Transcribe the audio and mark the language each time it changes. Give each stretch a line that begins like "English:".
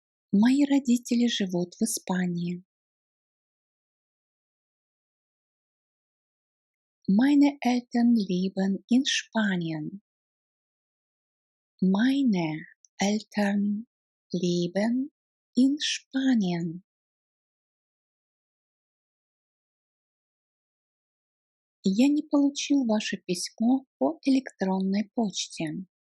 Russian: Мои родители живут в Испании.
German: Meine Eltern leben in Spanien. Meine Eltern leben in Spanien.
Russian: Я не получил ваше письмо по электронной почте.